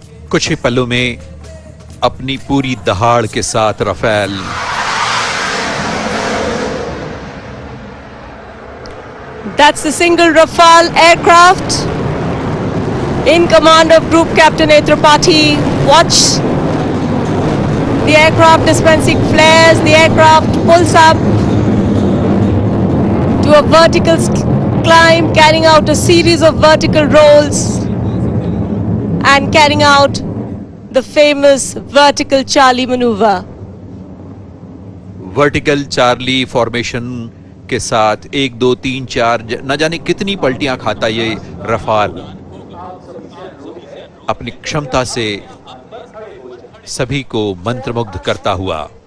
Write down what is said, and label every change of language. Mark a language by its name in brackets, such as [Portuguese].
[Hindi] कुछ ही पलों में अपनी पूरी दहाड़ के साथ Rafale [English] That's the single Rafale aircraft in command of Group Captain A. Tripathi. Watch the aircraft dispensing flares. The aircraft pulls up to a vertical climb, carrying out a series of vertical rolls and carrying out the famous vertical Charlie maneuver. [Hindi] Vertical Charlie formation के साथ 1 2 3 4 न जाने कितनी पलटियां खाता ये Rafale अपनी क्षमता से सभी को मंत्रमुग्ध करता हुआ।